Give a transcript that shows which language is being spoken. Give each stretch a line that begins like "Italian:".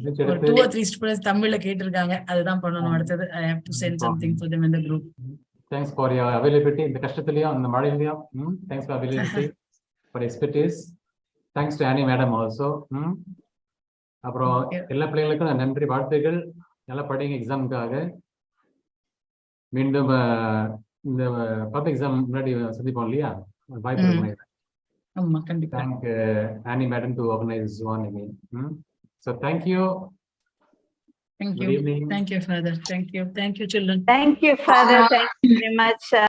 Tamil: ஒரு 2 or 3 students தமிழ்ல கேட்டிருக்காங்க, அதுதான் பண்ணனும் அடுத்து.
English: I have to send something for them in the group. Thanks for your availability
Tamil: இந்த கஷ்டத்துலயும் இந்த மழையிலயும்.
English: Thanks for availability, for expertise. Thanks to Annie madam also.
Tamil: அப்புறம் எல்லா பிள்ளைகளுக்கும் நன்றி, வாழ்த்துக்கள். நல்லா படிங்க எக்ஸாமுக்காக. மீண்டும் இந்த பப்ளிக் எக்ஸாம் முன்னாடி சந்திப்போம் இல்லையா, வாய்ப்பு இருக்கு. ஆமா கண்டிப்பா.
English: Thank Annie madam to organize this one again. So thank you. Thank Good you. evening. Thank you father. Thank you children. Thank you father. Thank you very much.